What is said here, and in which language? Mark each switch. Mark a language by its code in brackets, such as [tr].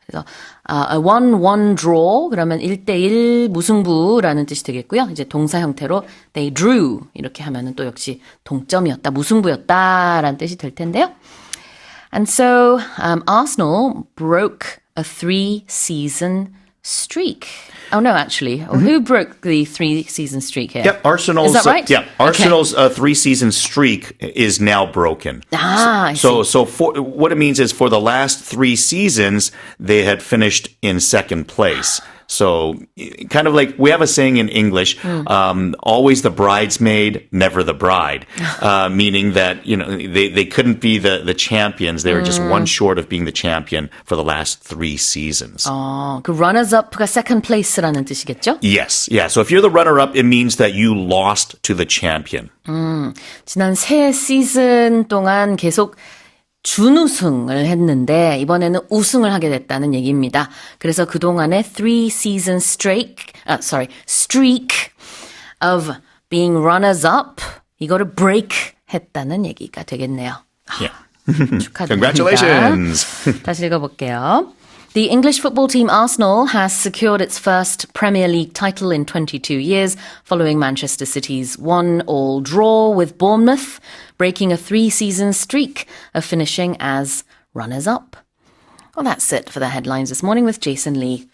[ko] 그래서 a 1-1 draw 그러면 1대1 무승부라는 뜻이 되겠고요. 이제 동사 형태로 [en] they drew [ko] 이렇게 하면은 또 역시 동점이었다, 무승부였다라는 뜻이 될 텐데요. [en] And so Arsenal broke a 3-season streak. Oh, no, actually. Who broke the 3-season streak here? Yep, Arsenal's. Is that right? Arsenal's 3-season streak is now broken. I see. So for, what it means is for the last 3 seasons, they had finished in second place. So kind of like we have a saying in English, always the bridesmaid, never the bride, meaning that, you know, they couldn't be the champions. They were just one short of being the champion for the last 3 seasons. [ko] 그 runners-up가 second place라는 뜻이겠죠? [en] Yes. Yeah. So if you're the runner-up, it means that you lost to the champion. [ko] 지난 3시즌 동안 계속 준우승을 했는데 이번에는 우승을 하게 됐다는 얘기입니다. 그래서 그동안의 [en] 3-season streak of being runners-up [ko] 이거를 break 했다는 얘기가 되겠네요. [en] Yeah. [ko] 축하드립니다. [en] Congratulations. [ko] 다시 읽어볼게요. [en] The English football team Arsenal has secured its first Premier League title in 22 years following Manchester City's 1-1 draw with Bournemouth, breaking a 3-season streak of finishing as runners-up. Well, that's it for the headlines this morning with Jason Lee.